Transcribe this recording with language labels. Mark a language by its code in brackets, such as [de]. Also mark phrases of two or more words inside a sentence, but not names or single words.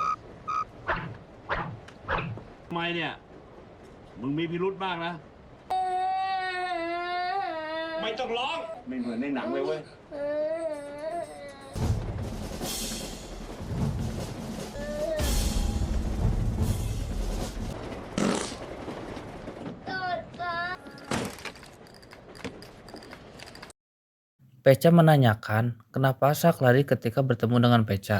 [th] ไมเนี่ย มึงมีพิรุธมากนะ ไม่ต้องร้อง ไม่เหมือนในหนังเลยเว้ย [id] Peca menanyakan kenapa Sak lari ketika bertemu dengan Peca.